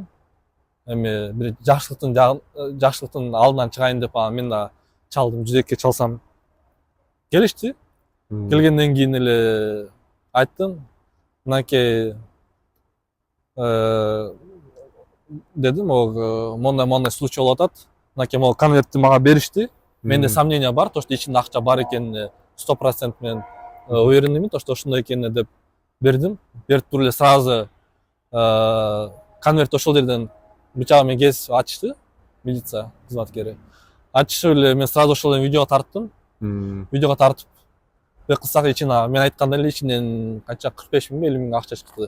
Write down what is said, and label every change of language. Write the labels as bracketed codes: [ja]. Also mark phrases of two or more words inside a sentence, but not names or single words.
[ky] Эми бир жакшылыктын алдынан чыгайын деп мен да чалдым, 102 чалсам келишти. Келгенден кийин эле айттым, мынакей дедим, мондай случай болуп атат. Мынакей могу конвертти мага беришти. Менде сомнение бар, [ru] то что [ky] ичинде акча бар экенине 100% мен уверенныймын, [ru] то что [ky] ошондой экенине деп бердим. Берип туруп эле сразу конверт ошол жерден бычагы менен кесип ачышты, милиция кызматкери. Ачышып эле мен сразу ошол видеого тарттым. Видеого тартып бек кылсак ичинен мен айткандай эле ичинен канча 45 миң, 50 миң акча чыкты.